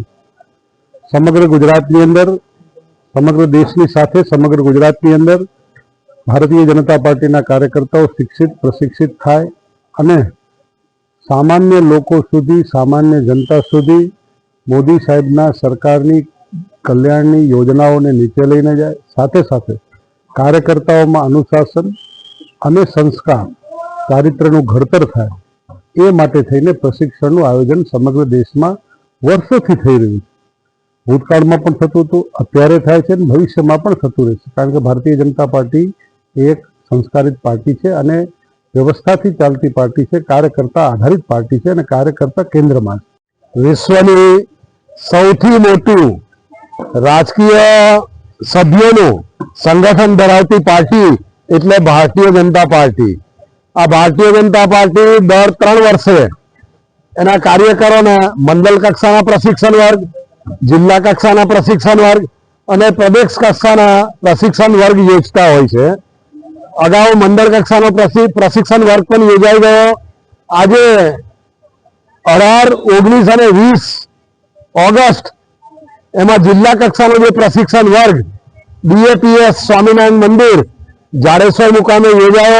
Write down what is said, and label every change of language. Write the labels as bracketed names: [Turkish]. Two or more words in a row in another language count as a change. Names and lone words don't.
[Gujarati] સમગ્ર ગુજરાત અંદર સમગ્ર દેશ કી સાથે સમગ્ર ગુજરાત અંદર ભારતીય જનતા પાર્ટી કાર્યકર્તાઓ શિક્ષિત પ્રશિક્ષિત થાય અને સામાન્ય લોકો સુધી સામાન્ય જનતા સુધી મોદી સાહેબના સરકારની કલ્યાણની યોજનાઓ ને નીચે લઈને જાએ, સાથે સાથે કાર્યકર્તાઓ મેં અનુશાસન અને સંસ્કાર ચારિત્રનુ ઘડતર થાય એ માટે થઈને પ્રશિક્ષણનું આયોજન સમગ્ર દેશ મેં વર્ષોથી થઈ રહ્યું છે। ભૂતકાળ મેં પણ થતું હતું, અત્યારે થાય છે, ભવિષ્ય મેં પણ થતું રહેશે, કારણ કે ભારતીય જનતા પાર્ટી એક સંસ્કારિત પાર્ટી હૈ અને વ્યવસ્થાથી ચાલતી પાર્ટી હૈ, કાર્યકર્તા આધારિત પાર્ટી હૈ અને કાર્યકર્તા કેન્દ્ર મેં વિશ્વની સૌથી મોટું રાજકીય સભ્યોનું સંગઠન ધરાવતી પાર્ટી એટલે ભારતીય જનતા પાર્ટી। આ ભારતીય જનતા પાર્ટી દર 3 વર્ષે એના કાર્યકરોને મંડળ કક્ષાના પ્રશિક્ષણ વર્ગ, જિલ્લા કક્ષાના પ્રશિક્ષણ વર્ગ ઔર પ્રદેશ કક્ષાના પ્રશિક્ષણ વર્ગ યોજતા હોય છે। અગાઉ મંડળ કક્ષાનો પ્રશિક્ષણ વર્ગ પણ યોજાઈ ગયો। આજે 18, 19 ઔર 20 ઑગસ્ટ એમાં જિલ્લા કક્ષાનો જે પ્રશિક્ષણ વર્ગ બીએપીએસ સ્વામીનારાયણ મંદિર જાડેશ્વર મુકામે યોજાયો।